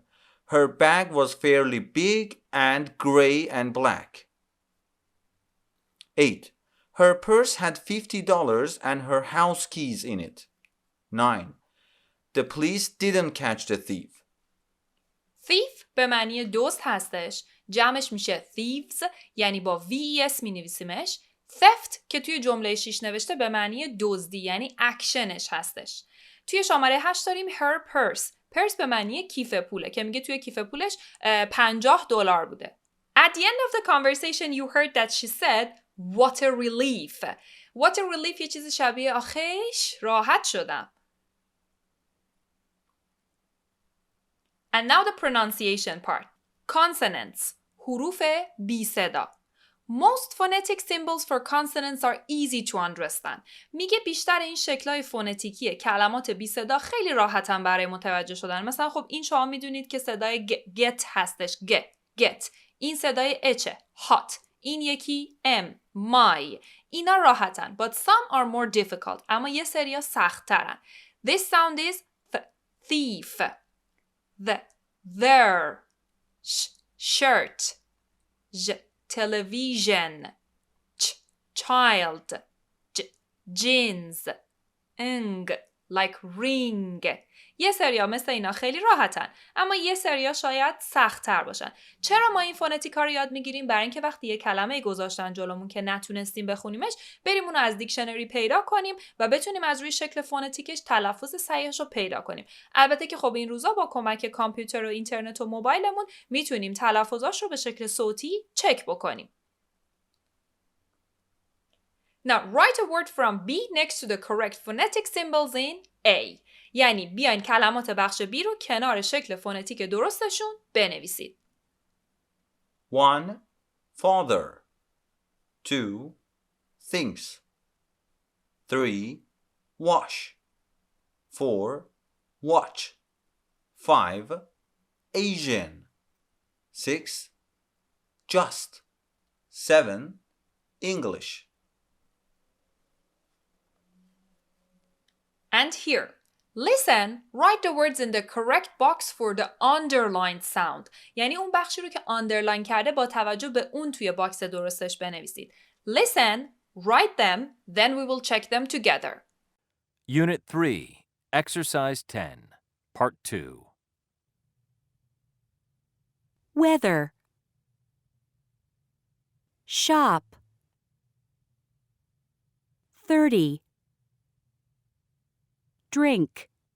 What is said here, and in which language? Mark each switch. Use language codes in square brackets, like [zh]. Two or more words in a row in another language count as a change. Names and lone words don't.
[en] Her bag was fairly big and gray and black. 8. Her purse had $50 and her house keys in it. 9. The police didn't catch the thief. [fa] Thief به معنی دزد هستش. جمعش میشه thieves، یعنی با VES می نویسیمش. theft که توی جمله 6 نوشته به معنی دزدی، یعنی اکشنش هستش. توی شماره 8 داریم [en] her purse. [fa] purse به معنی کیف پوله که میگه توی کیف پولش $50 بوده. [en] At the end of the conversation you heard that she said what a relief. What a relief [fa] یه چیز شبیه آخیش راحت شدم. [en] And now the pronunciation part. Consonants. [fa] حروف بی صدا. [en] Most phonetic symbols for consonants are easy to understand. [fa] میگه بیشتر این شکل‌های فونتیکی کلمات بی صدا خیلی راحتن برای متوجه شدن. مثلا خب این شما میدونید که صدای get هستش. get. این صدای اچه. hot. این یکی m. my. اینا راحتن. [en] But some are more difficult. [fa] اما یه سریا سخت‌ترن. [en] This sound is thief. Their. Shirt. Television. Child. Jeans. Like ring. [fa] یه سریا مثل اینا خیلی راحتن، اما یه سریا شاید سخت تر باشن. چرا ما این فونتیکا رو یاد میگیریم؟ برای اینکه وقتی یه کلمه گذاشتن جلومون که نتونستیم بخونیمش، بریم اونو از دیکشنری پیدا کنیم و بتونیم از روی شکل فونتیکش تلفظ صحیحش رو پیدا کنیم. البته که خب این روزا با کمک کامپیوتر و اینترنت و موبایلمون میتونیم تلفظاش رو به شکل صوتی چک بکنیم. [en] Now write a word from B next to the correct phonetic symbols in A. [fa] یعنی بیاین کلمات بخش B رو کنار شکل فونتیک درستشون بنویسید. [en] 1. Father. 2. Things. 3. Wash. 4. Watch. 5. Asian. 6. Just. 7. English. And here, listen, write the words in the correct box for the underlined sound. [fa] یعنی اون بخشی رو که underline کرده با توجه به اون توی باکس درستش بنویسید. [en] Listen, write them, then we will check them together. Unit 3, Exercise 10, Part 2. weather, shop, 30, drink,